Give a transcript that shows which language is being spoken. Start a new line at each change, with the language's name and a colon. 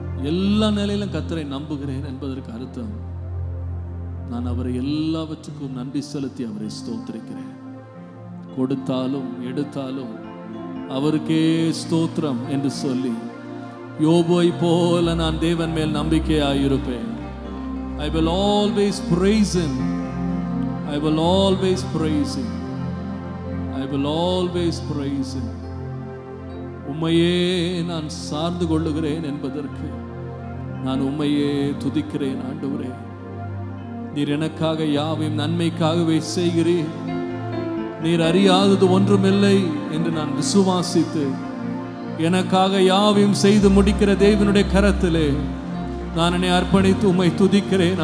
Tamil: எல்லா நிலையிலும் கர்த்தரை நம்புகிறேன் என்பதற்கு அர்த்தம், நான் அவரை எல்லாவற்றுக்கும் நன்றி செலுத்தி அவரை ஸ்தோத்திரிக்கிறேன். கொடுத்தாலும் எடுத்தாலும் அவருக்கே ஸ்தோத்திரம் என்று சொல்லி யோபை போல நான் தேவன் மேல் நம்பிக்கையாயிருப்பேன்.
English: I will always praise him. I will always praise him. I will always praise him.
Tamil: உம்மையே நான் சார்ந்து கொள்ளுகிறேன் என்பதற்கு நான் உம்மையே துதிக்கிறேன். ஆண்டவரே, நீர் எனக்காக யாவையும் நன்மைக்காகவே செய்கிறீர். நீர் அறியாதது ஒன்றுமில்லை என்று நான் விசுவாசித்து எனக்காக யாவையும் செய்து முடிக்கிற தேவனுடைய கரத்திலே நான் என்னை அர்ப்பணித்து உம்மை துதிக்கிறேன்.